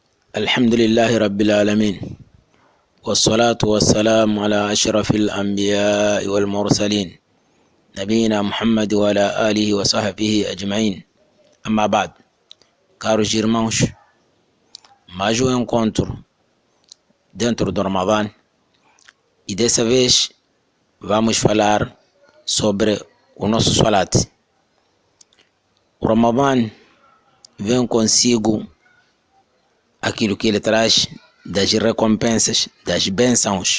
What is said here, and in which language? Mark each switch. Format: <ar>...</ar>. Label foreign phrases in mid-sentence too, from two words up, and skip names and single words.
<ar>الحمد لله رب العالمين، والصلاة والسلام على أشرف الأنبياء والمرسلين نبينا محمد وعلى آله وصحبه أجمعين. أما بعد,</ar> <pt>caros irmãos, mais um encontro dentro do Ramadã e dessa vez vamos falar sobre o nosso salat. O Ramadã vem consigo aquilo que ele traz das recompensas, das bênçãos.</pt>